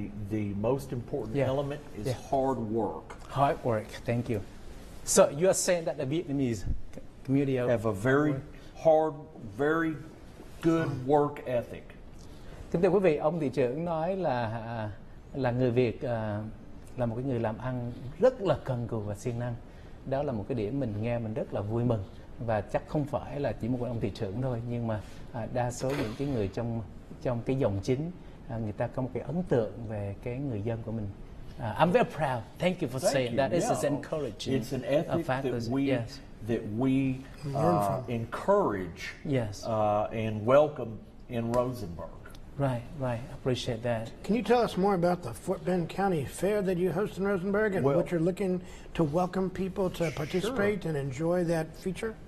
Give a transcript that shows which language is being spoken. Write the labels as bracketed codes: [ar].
[en] The most important element is hard work. Hard work, thank you. So you are saying that the Vietnamese community have a very hard, very good work ethic. [vi] Kính thưa quý vị, ông thị trưởng nói là người Việt là một cái người làm ăn rất là cần cù và siêng năng. Đó là một cái điểm mình nghe mình rất là vui mừng, và chắc không phải là chỉ một ông thị trưởng thôi, nhưng mà đa số những cái người trong cái dòng chính, người ta có một cái ấn tượng về cái người dân của mình. [en] I'm very proud. Thank you for saying that. This is encouraging. It's an ethic that we encourage and welcome in Rosenberg. Right. I appreciate that. Can you tell us more about the Fort Bend County Fair that you host in Rosenberg and what you're looking to welcome people to participate and enjoy that feature?